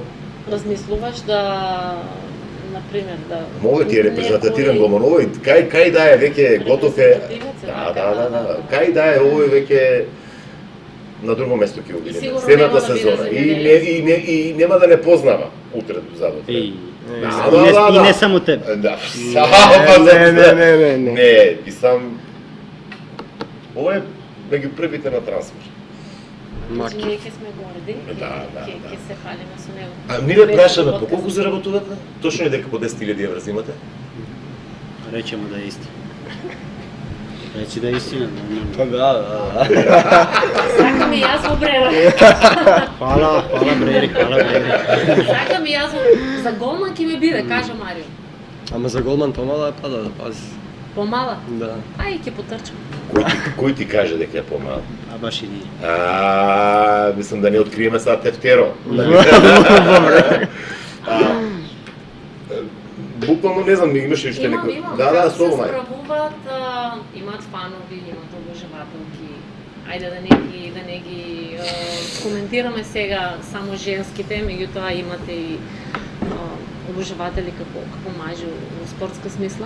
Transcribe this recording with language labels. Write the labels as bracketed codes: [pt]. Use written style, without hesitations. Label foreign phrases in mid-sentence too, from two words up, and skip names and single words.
[mk] Размислуваш да, например, да... Мога ти е репрезентативен некој- гомон, овој кај да е веќе готов е. Репрезентативец е, Да. така. Кај да е овој веќе на друго место ќе го видиме. Сигурно Следната нема да биде сезона. земјоделец. И нема да не познава утре задутре. [hr] I, [mk] Да. [hr] i ne samo tebe. [mk] Да. Не. Не, и сам ова е меѓу првите на трансфер. Маки. Ние ќе сме горди, Да. ќе се фалиме со него. А ние Без прашаме по подкаст. колку заработувате? Точно е дека по 10.000 евра взимате? [hr] Rećemo da je istina. Reći da je istina, normalno. [mk] Па да. Сакам и јас во Брера. [hr] Hvala Breri. [mk] Сакам и јас во... За голман ќе ми биде, кажа Марио. Ама за голман помала е пада, да пази. Помала? Да. Ај, ќе потрчам. Кој ти каже дека е помал? [hr] A baš i nije. [mk] Мислам да не откриеме сега тефтеро. Буквално не знам, имаш ли уште некој? Имам. Да, Како слобо се мај. справуваат, имаат фанови, имаат обожавателки. Ајде да не ги коментираме сега само женските, меѓутоа имате и обожаватели како мажи во спортска смисла.